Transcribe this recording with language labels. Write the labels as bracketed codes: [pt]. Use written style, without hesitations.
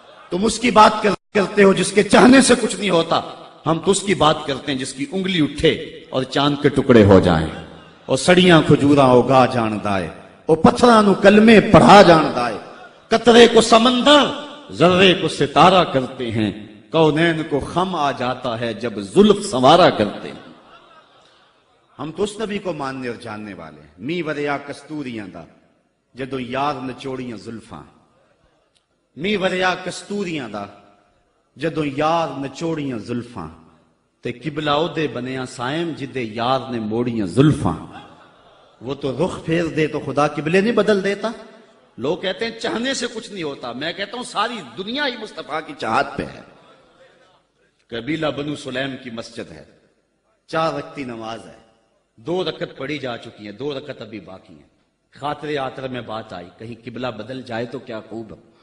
[ur] تم اس کی بات کرتے ہو جس کے چاہنے سے کچھ نہیں ہوتا، ہم تو اس کی بات کرتے ہیں جس کی انگلی اٹھے اور چاند کے ٹکڑے ہو جائیں، [pa] اور سڑیاں کھجوراں اگا جان دائے، [ur] اور پتھراں نو کلمے پڑھا جان دائے. قطرے کو سمندر ذرے کو ستارہ کرتے ہیں، کونین کو خم آ جاتا ہے جب زلف سنوارا کرتے ہیں. ہم تو اس نبی کو ماننے اور جاننے والے ہیں. [pa] می وریا کستوریاں دا جدو یار نچوڑیاں زلفاں، می وریا کستوریاں دا جدو یار نچوڑیاں زلفاں، تے قبلہ او دے بنیا سائم جدے یار نے موڑیاں زلفاں. [ur] وہ تو رخ پھیر دے تو خدا قبلے نہیں بدل دیتا. لوگ کہتے ہیں چاہنے سے کچھ نہیں ہوتا، میں کہتا ہوں ساری دنیا ہی مصطفیٰ کی چاہت پہ ہے. قبیلہ بنو سلیم کی مسجد ہے، 4 رکعتی نماز ہے، 2 رکعت پڑھی جا چکی ہیں، 2 رکعت ابھی باقی ہیں. خاطر آتر میں بات آئی کہیں قبلہ بدل جائے تو کیا خوب ہے.